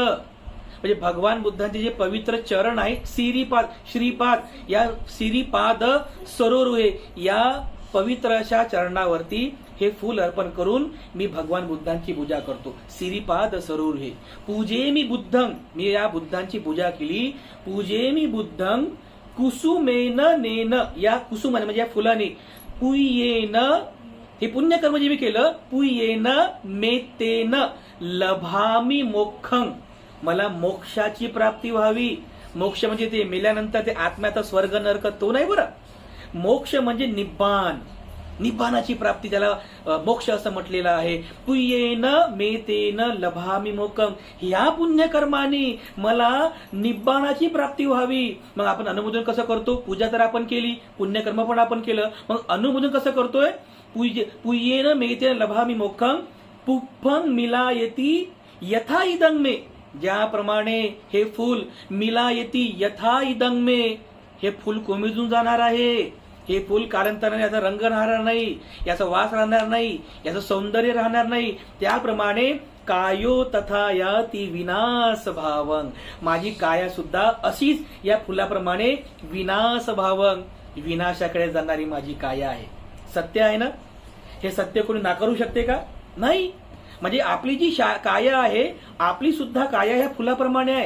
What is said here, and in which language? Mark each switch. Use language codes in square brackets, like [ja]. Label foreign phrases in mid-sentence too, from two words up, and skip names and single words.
[mr] म्हणजे भगवान बुद्धांचे जे पवित्र चरण आहे, श्रीपाद, श्रीपाद, या [pi] श्रीपाद सरोरुहे, [mr] या पवित्र अशा चरणावरती हे फूल अर्पण करून मी भगवान बुद्धांची पूजा करतो. [pi] श्रीपाद सरोरुहे पूजे मी बुद्धं, [mr] मी या बुद्धांची पूजा केली. [pi] पूजे मी बुद्धं कुसुमेन नेन, [mr] या कुसुमाने म्हणजे या फुलाने, पुयेन, हे पुण्यकर्म जे मी केलं, [pi] पुयेन मेतेन लभामी मोक्षं, [mr] मला मोक्षाची प्राप्ती व्हावी. मोक्ष म्हणजे ते मेल्यानंतर ते आत्म्याचा स्वर्ग नरक तो नाही बरं. मोक्ष म्हणजे निब्बाण, निब्बाणाची प्राप्ती, त्याला मोक्ष असं म्हटलेलं आहे. [pi] पुयेन मेतेन लभामी मोक्षं, [mr] या पुण्यकर्माने मला निब्बाणाची प्राप्ती व्हावी. मग आपण अनुमोदन कसं करतो, पूजा तर आपण केली, पुण्यकर्म पण आपण केलं, मग अनुमोदन कसं करतोय, [pi] पुयेन मेतेन लभामी मोक्षं पुष्पं मिलायती यथा इदं मे, [mr] ज्याप्रमाणे हे फूल [pi] मिलायती यथा इदं मे, [mr] हे फूल कोमेजून जाणार आहे. हे फूल कालांतराने याचा रंग राहणार नाही, याचा वास राहणार नाही, याचं सौंदर्य राहणार नाही. [pi] त्याप्रमाणे कायो तथा याती विनाश भावं, [mr] माझी काया सुद्धा अशीच या फुलाप्रमाणे विनाश भावं, विनाशाकडे जाणारी माझी काया आहे. सत्य आहे ना? हे सत्य कोणी नाकारू शकते का? नाही. म्हणजे आपली जी काया आहे, आपली सुद्धा काया ह्या फुलाप्रमाणे आहे.